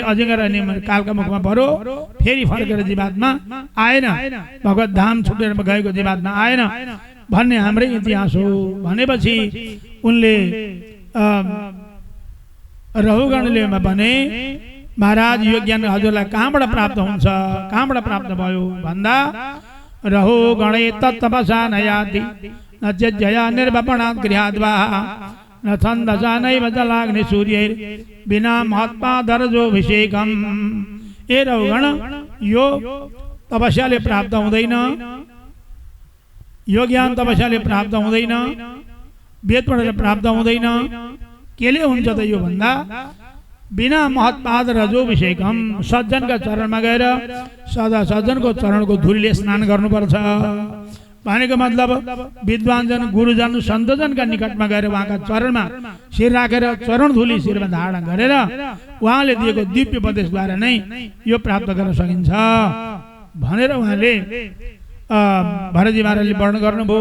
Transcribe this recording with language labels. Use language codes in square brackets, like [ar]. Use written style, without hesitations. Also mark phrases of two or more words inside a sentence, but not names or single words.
[ne] अजिङ्गर अनि कालका मुखमा पर्यो। फेरि फर्केर जीवात्मा आएन, भगवत धाम छुटेर गएको जीवात्मा आएन भन्ने हाम्रै इतिहास हो। भनेपछि उनले रहुगणले भने महाराज यो ज्ञान हजुरलाई कहाँबाट प्राप्त हुन्छ, कहाँबाट प्राप्त भयो भन्दा [sa] रहुगणे तत्तपसा नयाति न जया निर्वपणात् गृहाद्वा न छन्दसा नैव जलाग्नि सूर्यैर् बिना महत्पादरजोभिषेकम्। [ne] ए रहुगण, यो तपस्याले प्राप्त हुँदैन, यो ज्ञान तपस्याले प्राप्त हुँदैन, वेद पढेर प्राप्त हुँदैन। केले हुन्छ त यो भन्दा [sa] बिना महत्पाद रजोभिषेकम, [ne] सज्जनका चरणमा गएर सदा सज्जनको चरणको धुलीले स्नान गर्नुपर्छ भनेको मतलब विद्वानजन, गुरुजन, सन्तजनका निकटमा गएर उहाँका चरणमा शिर राखेर चरण धुली शिरमा धारण गरेर उहाँले दिएको दिव्य उपदेशद्वारा नै यो प्राप्त गर्न सकिन्छ भनेर उहाँले भरतजी महाराजले वर्णन गर्नुभयो।